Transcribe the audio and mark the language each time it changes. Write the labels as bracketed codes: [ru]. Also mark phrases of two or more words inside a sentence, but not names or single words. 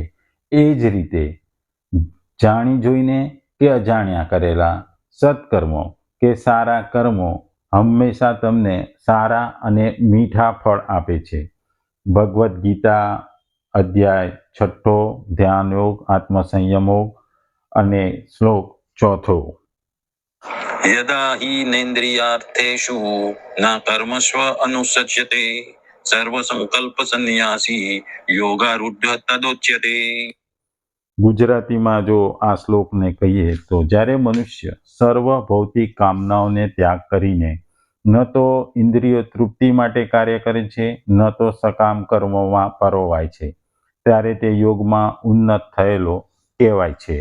[gu] એ જ રીતે જાણી જોઈને કે અજાણ્યા કરેલા સત્કર્મો કે સારા કર્મો હંમેશા તમને સારા અને મીઠા ફળ આપે છે. ભગવદ્ ગીતા અધ્યાય 6 ધ્યાન યોગ આત્મસંયમ યોગ અને શ્લોક 4. [sa] यदा हि नेन्द्रियार्थेषु न कर्मस्व अनुसज्यते सर्वसंकल्प संन्यासी योगारूढ़ तदोच्यते। [gu] ગુજરાતીમાં જો આ શ્લોકને કહીએ તો જ્યારે મનુષ્ય સર્વ ભૌતિક કામનાઓને ત્યાગ કરીને ન તો ઇન્દ્રિય તૃપ્તિ માટે કાર્ય કરે છે, ન તો સકામ કર્મોમાં પરોવાય છે, ત્યારે તે યોગમાં ઉન્નત થયેલો કહેવાય છે.